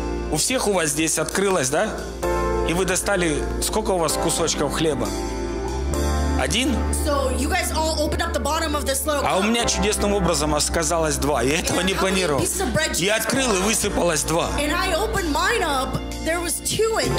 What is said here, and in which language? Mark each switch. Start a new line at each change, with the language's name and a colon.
Russian: У всех у вас здесь открылось, да? И вы достали, сколько у вас кусочков хлеба? Один?
English: So you guys all opened up the bottom of this little...
Russian: А у меня чудесным образом оказалось два. Я этого не планировал. Я открыл, и высыпалось два.
English: And I opened mine up, there was two in.